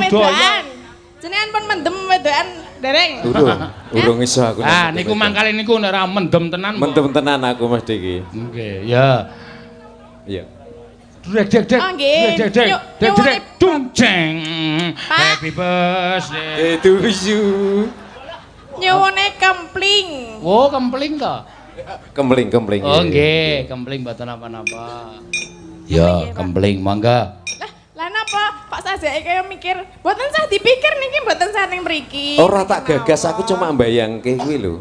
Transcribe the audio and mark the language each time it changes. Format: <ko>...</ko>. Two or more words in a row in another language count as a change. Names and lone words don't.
<jv>budaya. wedokan. Jenengan pun mendem wedokan dereng. Urung iso aku. Ah niku mangkale niku nek ora mendem tenan. mendem tenan aku mesti iki. Nggih, ya. Iya. Dek. Oh, nggih. Dek. Nyuwun- Dung jeng. Pak.</jv> <en>Happy birthday. To you.</en> <jv>Nyuwune kempling. Oh, kempling to? Kempling. Oh, nggih, kempling mboten napa-napa. Iya, Ya, Pak. kempling mangga. Lah napa Pak Sajake kaya mikir, mboten sah dipikir niki mboten sah ning mriki. Ora tak gagas aku cuma mbayangke kuwi lho.</jv>